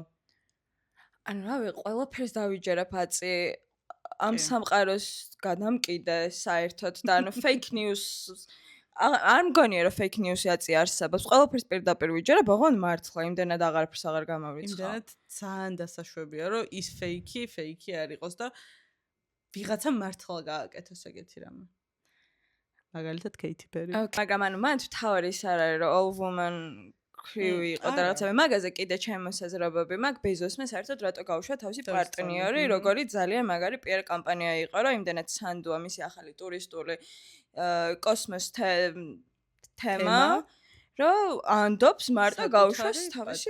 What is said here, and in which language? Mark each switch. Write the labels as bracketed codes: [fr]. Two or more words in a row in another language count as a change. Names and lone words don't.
[ka] ანუ რავი, ყველაფერს დავიჯერებ აწი ამ სამყაროს გადამკიდე საერთოდ და ანუ [en] fake news [ka] არ მგონია რომ [en] fake news- [ka] ი აწი არსებობს. ყველაფერს პირდაპირ ვიჯერებ, ოღონდ მართლა იმდენად აღარაფერს აღარ გამავიწყო. იმდენად ძალიან დასაშვებია რომ ის fake არ იყოს და ვიღაცა მართლა გააკეთოს ეგეთი რამე. მაგალითად Katy Perry. მაგრამ ანუ მან თავი ის არ არის რომ [en] all woman crew [ka] იყო და რაღაცა მაგაზე კიდე ჩემი მოსაზრებები მაქვს ბეზოსმა საერთოდ რატო გაუშვა თავისი პარტნიორი როგორი ძალიან მაგარი PR კამპანია იყო რომ იმდენად სანდოა მისი ახალი ტურისტული კოსმოს თემა რომ ანდობს მარტო გაუშვას თავისი